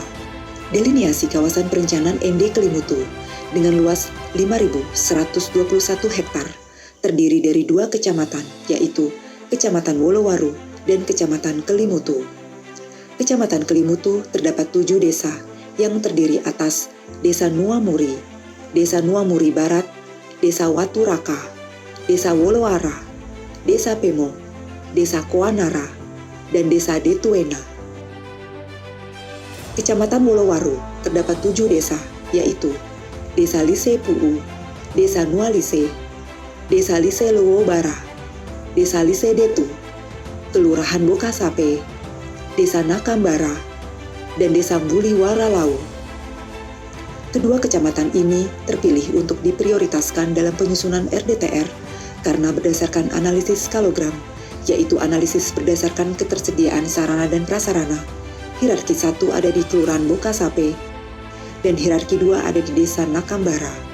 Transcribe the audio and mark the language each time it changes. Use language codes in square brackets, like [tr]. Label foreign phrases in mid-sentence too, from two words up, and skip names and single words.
[id] Deliniasi kawasan perencanaan ND Kelimutu dengan luas 5.121 hektar terdiri dari 2 kecamatan yaitu Kecamatan Wolowaru dan Kecamatan Kelimutu. Kecamatan Kelimutu terdapat 7 desa yang terdiri atas Desa Nuamuri, Desa Nuamuri Barat, Desa Watu Raka, Desa Wolowara, Desa Pemo, Desa Koanara, dan Desa Detuena. Kecamatan Wolowaru terdapat 7 desa, yaitu Desa Lise Puu, Desa Nualise, Desa Lise Lowo Bara, Desa Lise Detu, Kelurahan Bokasape, Desa Nakambara, dan Desa Buliwara Lau. Kedua kecamatan ini terpilih untuk diprioritaskan dalam penyusunan RDTR karena berdasarkan analisis skalogram, yaitu analisis berdasarkan ketersediaan sarana dan prasarana. Hierarki 1 ada di Kelurahan Bokasape, dan hierarki 2 ada di Desa Nakambara.